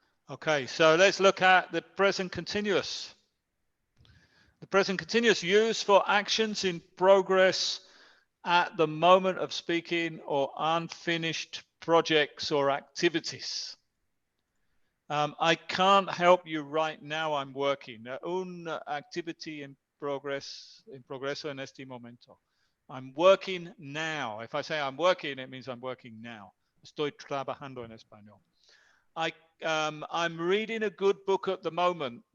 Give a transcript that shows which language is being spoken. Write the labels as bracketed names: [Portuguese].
[English] Okay, so let's look at the present continuous. The present continuous used for actions in progress at the moment of speaking or unfinished projects or activities. I can't help you right now, I'm working. [Spanish] Una activity in progreso en este momento. [English] I'm working now. If I say I'm working, it means I'm working now. [Spanish] Estoy trabajando en español. [English] I'm reading a good book at the moment.